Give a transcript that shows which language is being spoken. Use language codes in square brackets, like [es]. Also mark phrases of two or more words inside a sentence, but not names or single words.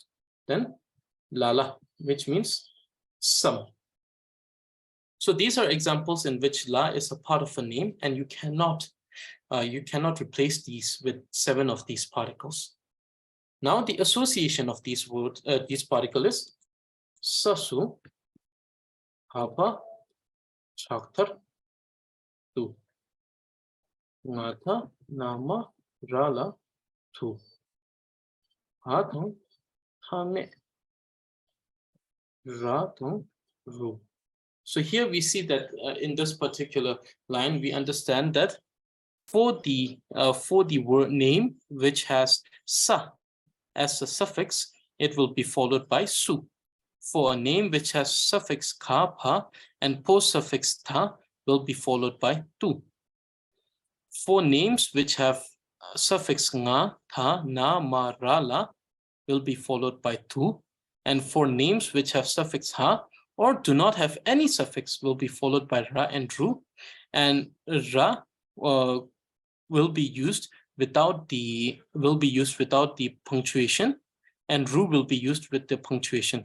[en] Then lala, which means some. So these are examples in which la is a part of a name, and you cannot replace these with 7 of these particles. Now the association of these words, these particles is sasu, hapa, chaktar, tu, ngata, nama, rala, tu, hadung, hame, ratung, ru. So here we see that in this particular line, we understand that for the word name which has sa as a suffix, it will be followed by su. For a name which has suffix ka, pa, and post suffix ta, will be followed by tu. For names which have suffix nga, ta, na, ma, ra, la, will be followed by tu. And for names which have suffix ha or do not have any suffix, will be followed by ra and ru. And ra will be used without the punctuation, and ru will be used with the punctuation.